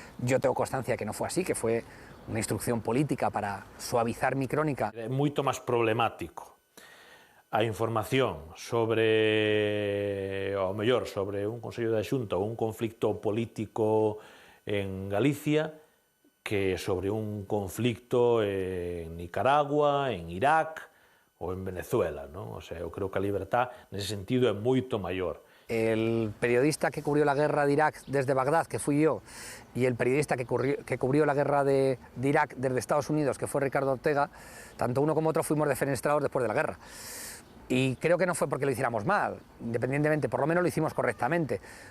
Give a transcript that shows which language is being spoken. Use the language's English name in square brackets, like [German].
[Spanish] Yo tengo constancia que no fue así, que fue una instrucción política para suavizar mi crónica. [Galician] É moito máis problemático a información sobre, ao mellor, sobre un Consello da Xunta ou un conflicto político en Galicia que sobre un conflicto en Nicaragua, en Irak ou en Venezuela, ¿no? O sea, eu creo que a libertad nese sentido é moito maior. [Spanish] El periodista que cubrió la guerra de Irak desde Bagdad, que fui yo, y el periodista que cubrió la guerra de Irak desde Estados Unidos, que fue Ricardo Ortega, tanto uno como otro fuimos defenestrados después de la guerra. Y creo que no fue porque lo hiciéramos mal, independientemente, por lo menos lo hicimos correctamente.